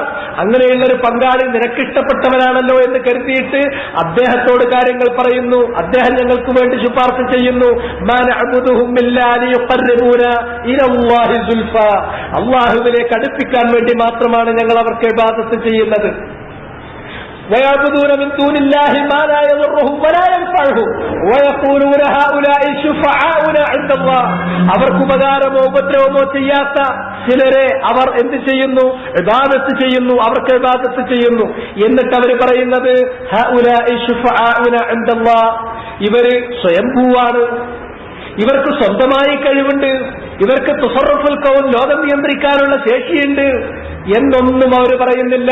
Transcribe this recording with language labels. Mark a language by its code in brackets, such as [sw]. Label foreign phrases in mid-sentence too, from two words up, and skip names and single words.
[ml] അങ്ങനെയുള്ളൊരു പങ്കാളി നിനക്കിഷ്ടപ്പെട്ടവനാണല്ലോ എന്ന് കരുതിയിട്ട് അദ്ദേഹത്തോട് കാര്യങ്ങൾ പറയുന്നു. അദ്ദേഹം ഞങ്ങൾക്ക് വേണ്ടി ശുപാർശ ചെയ്യുന്നു. [ar] ما نعبدهم إلا ليقربونا إلى الله زلفى, [ml] അല്ലാഹുവിലേക്ക് അടുപ്പിക്കാൻ വേണ്ടി മാത്രമാണ് ഞങ്ങൾ അവർക്ക് ഇബാദത്ത് ചെയ്യുന്നത്. [ar] ويعبدون من دون الله ما لا يضرهم ولا ينفعهم ويقولون هؤلاء شفعاؤنا عند الله. [ml] അവർക്ക് ഉപകാരമോ ഉപദ്രവമോ ചെയ്യാത്ത ചിലരെ അവർ എന്ത് ചെയ്യുന്നു? ഇബാദത്ത് ചെയ്യുന്നു, അവർക്ക് ഇബാദത്ത് ചെയ്യുന്നു. എന്നിട്ട് അവർ പറയുന്നത് [ar] هؤلاء شفعاؤنا عند الله, [ml] ഇവര് സ്വയംഭൂവാണ്, ഇവർക്ക് സ്വന്തമായി കഴിവുണ്ട്, ഇവർക്ക് [ar] تصرف الكون, [ml] ലോകം നിയന്ത്രിക്കാനുള്ള ശേഷിയുണ്ട് എന്നൊന്നും അവർ പറയുന്നില്ല.